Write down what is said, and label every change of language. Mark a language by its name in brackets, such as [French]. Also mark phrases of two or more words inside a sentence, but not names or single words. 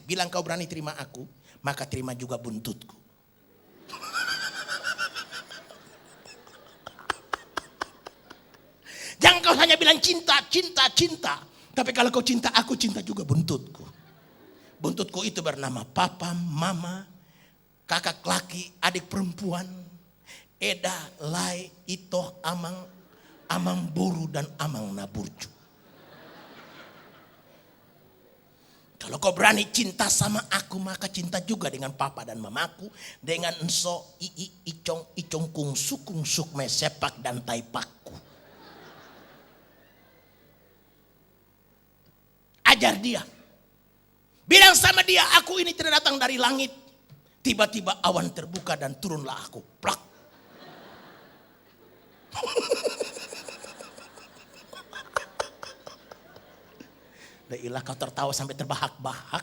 [Indonesian] Bilang kau berani terima aku, maka terima juga buntutku. Jangan kau hanya bilang cinta, cinta, cinta. Tapi kalau kau cinta aku, cinta juga buntutku. Buntutku itu bernama papa, mama, kakak laki, adik perempuan, Eda, Lai, Ito, Amang, Amang Boru dan Amang Naburju. Kalau kau berani cinta sama aku, maka cinta juga dengan papa dan mamaku, dengan enso, icong, kungsuk, mesepak dan taipakku. Ajar dia. Bilang sama dia, aku ini tidak datang dari langit. Tiba-tiba awan terbuka dan turunlah aku. Plak. Dailah kau tertawa sampai terbahak-bahak.